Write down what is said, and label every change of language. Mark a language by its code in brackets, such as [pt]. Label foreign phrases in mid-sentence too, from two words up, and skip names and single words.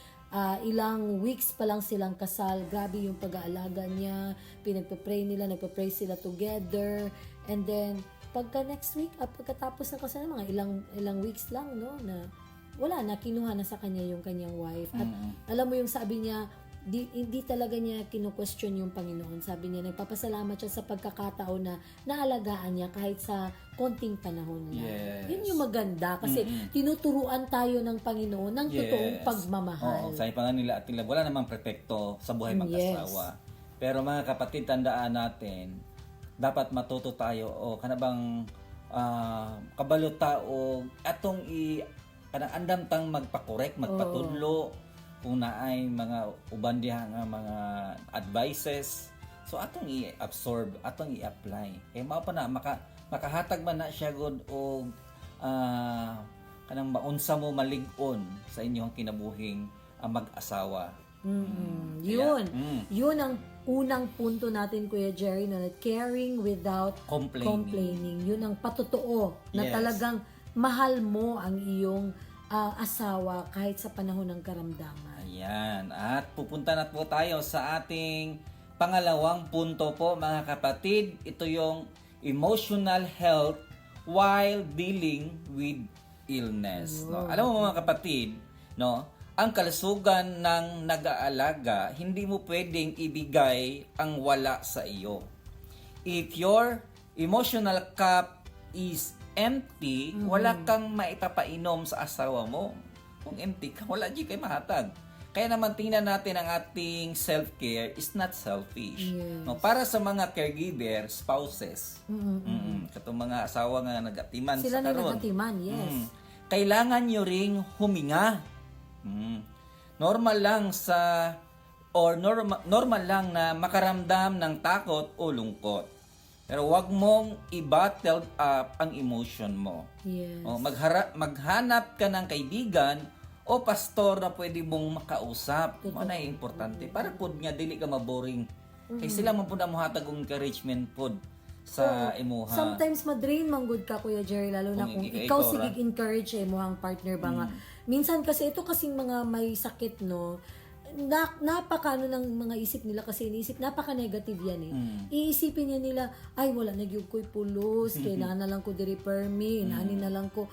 [tl] Ilang weeks pa lang silang kasal, grabe yung pag-aalaga niya, pinagpe-pray nila, nagpe-pray sila together, and then pagka next week, pagkatapos ng kasal, mga ilang weeks lang, no, na wala na, kinuha na sa kanya yung kanyang wife. At alam mo yung sabi niya, hindi talaga niya kinu-question yung Panginoon. Sabi niya, nagpapasalamat siya sa pagkakataon na naalagaan niya kahit sa konting panahon lang. Yes. Yun yung maganda kasi tinuturuan tayo ng Panginoon ng totoong pagmamahal. Oo, sabi pa nga nila at nila, wala namang perpekto sa buhay mag-asawa. Pero mga kapatid, tandaan natin, dapat matuto tayo [ceb] o kanabang kabalo tao atong kanang andam tang magpakorek, magpatudlo kung naay mga uban diha nga mga advices. So atong i-absorb, atong i-apply. Kaya mao pa na makahatag man na siya gud og kanang maunsa mo malig-on sa inyong kinabuhing mag-asawa. [tl] Yun. Yun ang unang punto natin, Kuya Jerry, na [en] caring without complaining. [tl] Yun ang patotoo na Yes. talagang mahal mo ang iyong asawa kahit sa panahon ng karamdaman. Ayan. At pupunta na po tayo sa ating pangalawang punto po, mga kapatid. Ito yung [en] emotional health while dealing with illness. [tl] No? Alam mo mga kapatid, no? Ang kalusugan ng nag-aalaga, hindi mo pwedeng ibigay ang wala sa iyo. [en] If your emotional cup is empty, [tl] wala kang maipapainom sa asawa mo. [ceb] Kung empty ka, wala di kay mahatag. [tl] Kaya naman tingnan natin ang ating [en] self-care is not selfish. [tl] Yes. [ceb] No, para sa mga caregiver, spouses, katong mga asawa nga nagatiman Sila sa na karon. nagatiman, yes. [tl] Kailangan nyo ring huminga. Normal lang normal lang na makaramdam ng takot o lungkot. Pero wag mong i-bottled up ang emotion mo. Yes. O, maghanap ka ng kaibigan o pastor na pwede mong makausap. Ano na importante. [ceb] Para pod nga dili ka maboring. Kay sila man po na muhatag og encouragement pod sa imuha. Sometimes madrain man good ka, Kuya Jerry, [tl] lalo na [ceb] Kung kung ikaw ikaw ra. [tl] sige encourage mo ang partner ba nga. Minsan kasi ito kasing mga may sakit, no, napaka ano ng mga isip nila kasi iniisip, napaka negative yan eh. Iisipin niya nila, [ceb] ay wala nagyug ko'y pulos, kailangan na lang ko di-repair me, inani na lang ko.